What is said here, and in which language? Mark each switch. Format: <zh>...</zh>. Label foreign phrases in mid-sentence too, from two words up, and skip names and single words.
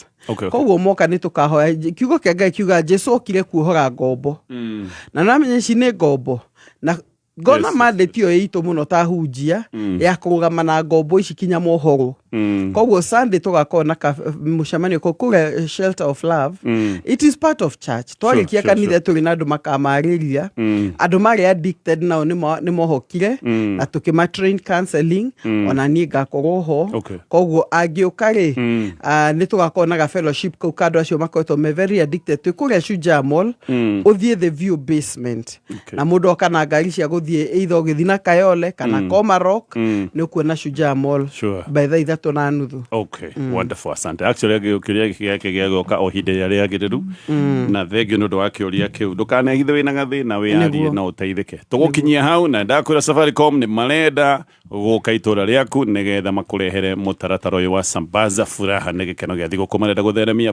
<ki>Koguo moka nĩ tũkahoya kiugo kĩa Ngai kiuga Jesũ okire kuohora ngombo na namenye ici nĩ ngombo na ngona mandate ĩyo itũ mũno ta hunjia ya kũrũgama na ngombo ici kinya mohoro. Koguo Sunday tũgakorwo na mũcemanio kũrĩa Shelter of Love.</ki> <en>It is part of church.</en> <ki>Twarikia kanitha tũrĩ na andũ makamarĩria andũ marĩ addicted nao nĩ mohokire na tũkĩma-train counseling ona niĩ ngakorwo ho. Koguo angĩũka rĩ nĩ tũgakorwo na fellowship kũu kando acio makoretwo me</ki> <en>very addicted.</en> <ki>Twĩ kũrĩa Shujaa Mall ũthiĩ The View basement na mũndũ oka na ngari cia gũthiĩ either ũgĩthiĩ na Kayole kana Komarok nĩ ũkuona Shujaa Mall</ki> <en>by the 3:30. Okay, wonderful,</en> <sw>asante.</sw> <ki>Actually gĩũkĩria gĩake gĩagoka o hĩndĩ ĩrĩa rĩagĩrĩru na thengio nĩ ũndũ wa kĩũria kĩu. Ndũkanehithe wĩna gathĩna wĩyarie na ũteithĩke. Tũgũkinyia hau na ndakwĩra Safaricom nĩ marenda gũka itũra rĩaku nĩgetha makũrehere mũtaratara ũyũ wa Sambaza Furaha nĩ gĩkeno gĩa thigũkũ marenda gũtheremia.</ki>